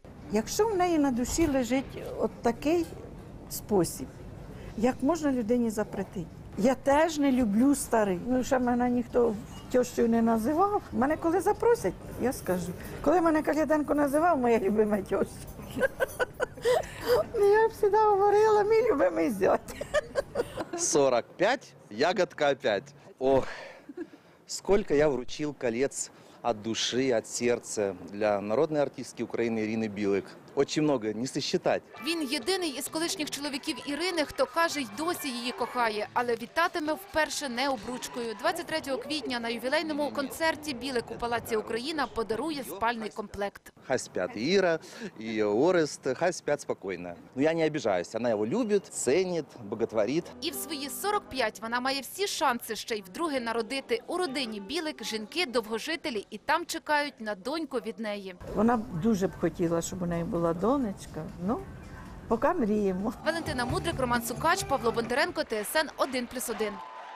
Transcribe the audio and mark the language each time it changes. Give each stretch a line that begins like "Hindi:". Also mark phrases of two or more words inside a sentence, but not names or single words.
Ukrainian: Якщо в неї на душі лежить от такий спосіб, як можна людині запретити? Я теж не люблю старий. Ну, ще мене ніхто тещою не називав. Мене коли запросять, я скажу. Коли мене Каляденко називав, моя любима теща. Я завжди говорила, мій любимий зять.
Russian: 45, ягодка опять. Ох, сколько я вручил колец от души, от сердца для народной артистки Украины Ирины Билык. Очень много, не сосчитать.
Ukrainian: Він єдиний із колишніх чоловіків Ірини, хто каже, й досі її кохає, але вітатиме вперше не обручкою. 23 квітня на ювілейному концерті Білик у Палаці Україна подарує спальний комплект.
Russian: Хай спят и Ира, и Орест, хай спят спокойно. Но я не обижаюсь, она его любит, ценит, боготворит.
Ukrainian: І в свої 45 вона має всі шанси ще й вдруге народити. У родині Білик жінки довгожителі і там чекають на доньку від неї. Вона б дуже б хотіла, щоб у неї була донечка. Ну, поки мріємо. Валентина Мудрик, Роман Сукач, Павло Бондаренко, ТСН 1+1.